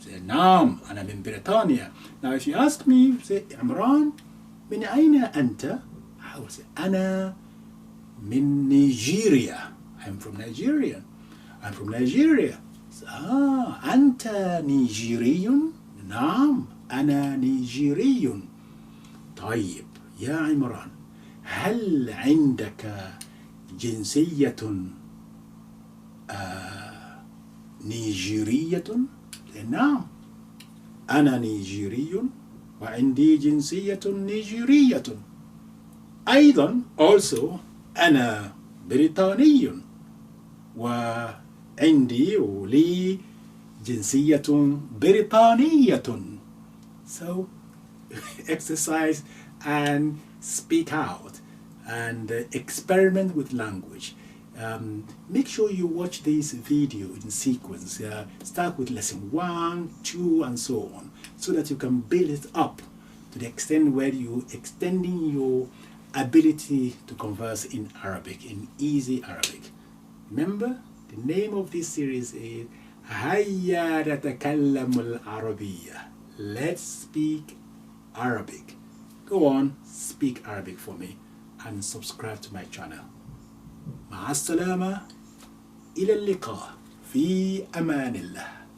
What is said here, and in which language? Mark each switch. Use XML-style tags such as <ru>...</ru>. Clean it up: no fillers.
<en>Say,</en> <ar>نعم, أنا من بريطانيا.</ar> <en>Now, if you ask me, say, عمران,</en> <ar>من أين أنت?</ar> <en>I will say,</en> <ar>أنا من</ar> <en>Nigeria. I'm from Nigeria. I'm from Nigeria.</en> <ar>أنت نيجيري؟ نعم, أنا نيجيري. طيب يا عمران, هل عندك جنسية نيجيرية؟ نعم, أنا نيجيري. وعندي جنسية نيجيرية. أيضا</ar> <en>also</en> <ar>أنا بريطاني وعندي ولي جنسية بريطانية.</ar> <en>So exercise and speak out and experiment with language. Make sure you watch this video in sequence. Start with lesson 1, 2 and so on, so that you can build it up to the extent where you extending your ability to converse in Arabic, in easy Arabic. Remember, the name of this series is</en> <ar>هيا نتكلم العربية.</ar> <en>Let's speak Arabic. Go on, speak Arabic for me and subscribe to my channel.</en> <ar>مع السلامة، إلى اللقاء، في أمان الله.</ar>